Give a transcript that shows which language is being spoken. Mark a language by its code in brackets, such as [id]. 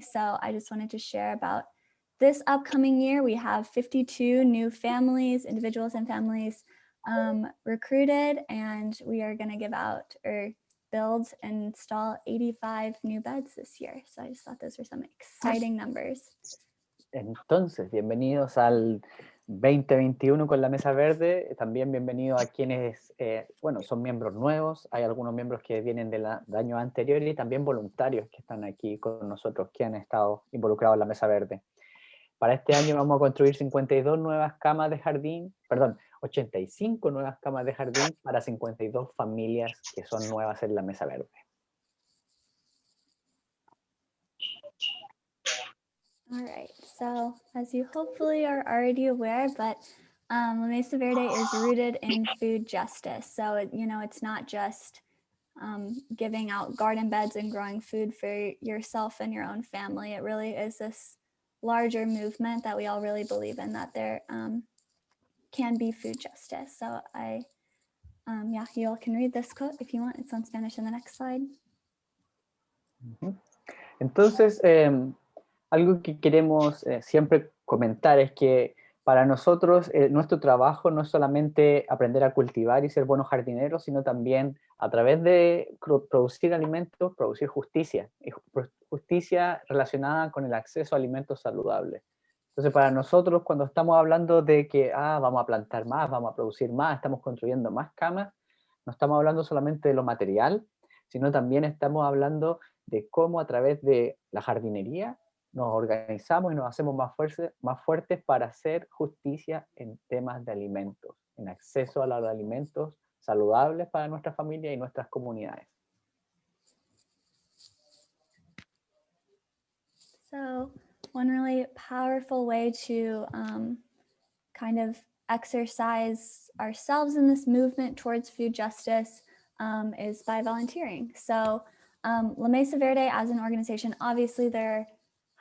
[en] So I just wanted to share about this upcoming year. We have 52 new families, individuals and families recruited, and we are going to give out or build and install 85 new beds this year. So I just thought those were some exciting numbers. [es] Entonces, bienvenidos al 2021 con la Mesa Verde. También bienvenidos a quienes, bueno, son miembros nuevos. Hay algunos miembros que vienen del año anterior y también voluntarios que están aquí con nosotros, que han estado involucrados en la Mesa Verde. Para este año vamos a construir 52 nuevas camas de jardín, perdón, 85 nuevas camas de jardín para 52 familias que son nuevas en la Mesa Verde. [en] All right, so as you hopefully are already aware, but La Mesa Verde is rooted in food justice. So, you know, it's not just giving out garden beds and growing food for yourself and your own family. It really is this larger movement that we all really believe in, that there can be food justice. So yeah, you all can read this quote if you want. It's on Spanish in the next slide. [es] Entonces, algo que queremos siempre comentar es que para nosotros nuestro trabajo no es solamente aprender a cultivar y ser buenos jardineros, sino también a través de producir alimentos, producir justicia, y justicia relacionada con el acceso a alimentos saludables. Entonces, para nosotros, cuando estamos hablando de que vamos a plantar más, vamos a producir más, estamos construyendo más camas, no estamos hablando solamente de lo material, sino también estamos hablando de cómo a través de la jardinería nos organizamos y nos hacemos más fuertes para hacer justicia en temas de alimentos, en acceso a los alimentos saludables para nuestra familia y nuestras comunidades. [en] So one really powerful way to kind of exercise ourselves in this movement towards food justice is by volunteering. So La Mesa Verde as an organization, obviously there are